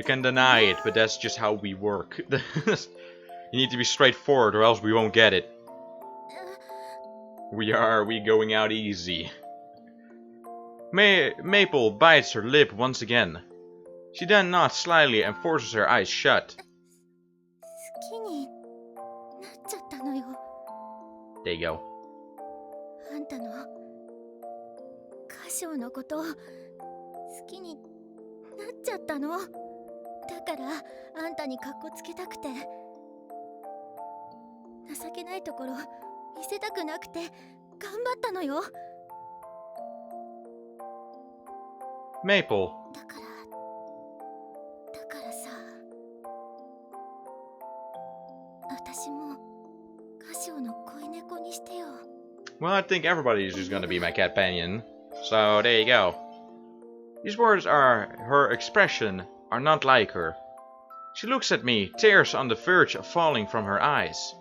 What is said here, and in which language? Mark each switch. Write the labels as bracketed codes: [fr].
[en] You can deny it, but that's just how we work. You need to be straightforward or else we won't get it. We going out easy. Maple bites her lip once again. She then nods slyly and forces her eyes shut. [ja] 好きになっちゃったのよ。 [en] There you go. [ja] あんたの歌唱のこと好きになっちゃったの。だからあんたにカッコつけたくて、情けないところ見せたくなくて頑張ったのよ。 [en] Maple. [ja] だからさ、私も歌唱の恋猫にしてよ。 [en] Well, I think everybody is just gonna be my companion. So, there you go. These words her expression are not like her. She looks at me, tears on the verge of falling from her eyes.